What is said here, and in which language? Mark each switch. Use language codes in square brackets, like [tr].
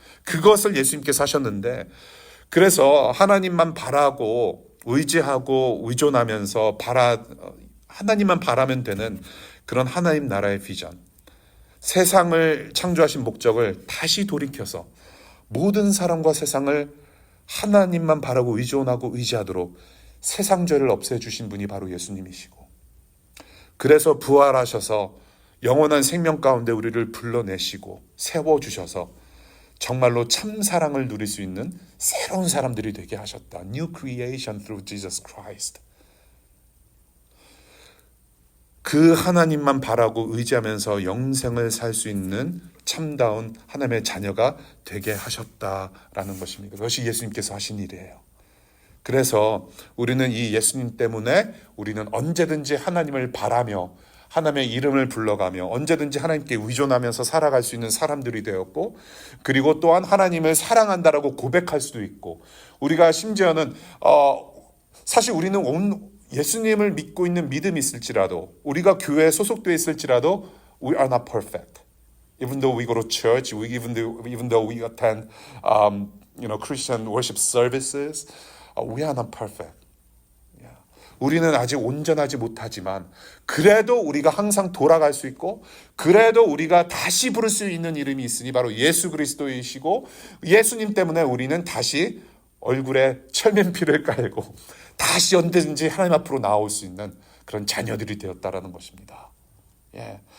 [ko] 그것을 예수님께서 하셨는데, 그래서 하나님만 바라고 의지하고 의존하면서 하나님만 바라면 되는 그런 하나님 나라의 비전, 세상을 창조하신 목적을 다시 돌이켜서 모든 사람과 세상을 하나님만 바라고 의존하고 의지하도록 세상 죄를 없애주신 분이 바로 예수님이시고, 그래서 부활하셔서 영원한 생명 가운데 우리를 불러내시고 세워주셔서 정말로 참 사랑을 누릴 수 있는 새로운 사람들이 되게 하셨다. [en] New creation through Jesus Christ. [ko] 그 하나님만 바라고 의지하면서 영생을 살 수 있는 참다운 하나님의 자녀가 되게 하셨다라는 것입니다. 그것이 예수님께서 하신 일이에요. 그래서 우리는 이 예수님 때문에 우리는 언제든지 하나님을 바라며 하나님의 이름을 불러가며 언제든지 하나님께 의존하면서 살아갈 수 있는 사람들이 되었고, 그리고 또한 하나님을 사랑한다라고 고백할 수도 있고, 우리가 심지어는 사실 우리는 예수님을 믿고 있는 믿음이 있을지라도, 우리가 교회에 소속되어 있을지라도 [en] we are not perfect. Even though we go to church, even though we attend Christian worship services, we are not perfect. [ko] 우리는 아직 온전하지 못하지만 그래도 우리가 항상 돌아갈 수 있고, 그래도 우리가 다시 부를 수 있는 이름이 있으니 바로 예수 그리스도이시고, 예수님 때문에 우리는 다시 얼굴에 철면피를 깔고 다시 언제든지 하나님 앞으로 나올 수 있는 그런 자녀들이 되었다라는 것입니다. 예.